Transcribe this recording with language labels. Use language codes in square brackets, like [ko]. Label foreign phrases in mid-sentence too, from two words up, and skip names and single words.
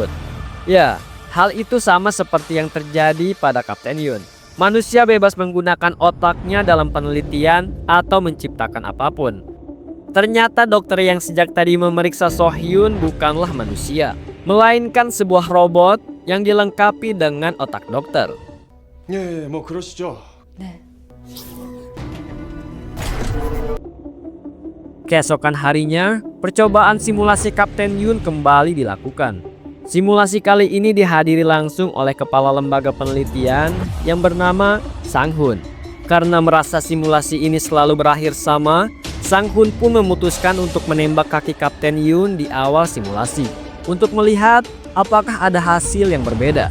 [id] Ya, hal itu sama seperti yang terjadi pada Kapten Yun. Manusia bebas menggunakan otaknya dalam penelitian atau menciptakan apapun. Ternyata dokter yang sejak tadi memeriksa So-hyun bukanlah manusia, melainkan sebuah robot yang dilengkapi dengan otak dokter. [ko] 예, 뭐 그러시죠. 네. [id] Keesokan harinya, percobaan simulasi Kapten Yun kembali dilakukan. Simulasi kali ini dihadiri langsung oleh kepala lembaga penelitian yang bernama Sang-hun. Karena merasa simulasi ini selalu berakhir sama, Sang-hun pun memutuskan untuk menembak kaki Kapten Yun di awal simulasi untuk melihat apakah ada hasil yang berbeda.